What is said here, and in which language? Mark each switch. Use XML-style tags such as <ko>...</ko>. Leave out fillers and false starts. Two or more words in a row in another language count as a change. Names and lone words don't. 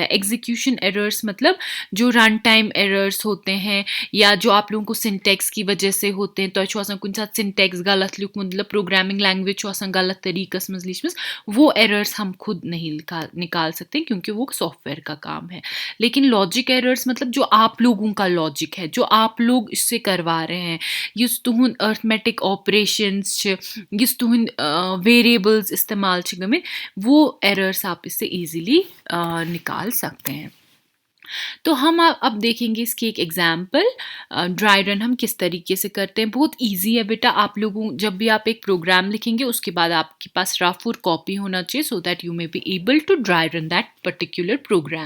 <hi>एग्जीक्यूशन एरर्स मतलब जो</hi> <en>run time errors</en> <hi>होते हैं, या जो आप लोगों को सिंटेक्स की वजह से होते हैं, तो कुछ साथ सिंटेक्स गलत लिख, मतलब</hi> <en>programming language</en> <hi>गलत तरीके से मजलिस, वो एरर्स हम खुद नहीं निकाल सकते क्योंकि वो सॉफ्टवेयर का काम है। लेकिन लॉजिक एरर्स मतलब जो आप लोगों का लॉजिक है, जो आप लोग इससे करवा रहे हैं,</hi> <ks>युस तुहन</ks> <en>arithmetic operations,</en> <ks>युस तुहन वेरिएबल्स इस्तेमाल गए,</ks> <hi>वो एरर्स आप इससे इजीली निकाल सकते हैं। तो हम अब देखेंगे इसकी एक एग्जाम्पल,</hi> <en>dry run</en> <hi>हम किस तरीके से करते हैं। बहुत इजी है बेटा। आप लोगों जब भी आप एक प्रोग्राम लिखेंगे उसके बाद आपके पास रफ और कॉपी होना चाहिए,</hi> <en>so that you may be able to dry run that particular program.</en>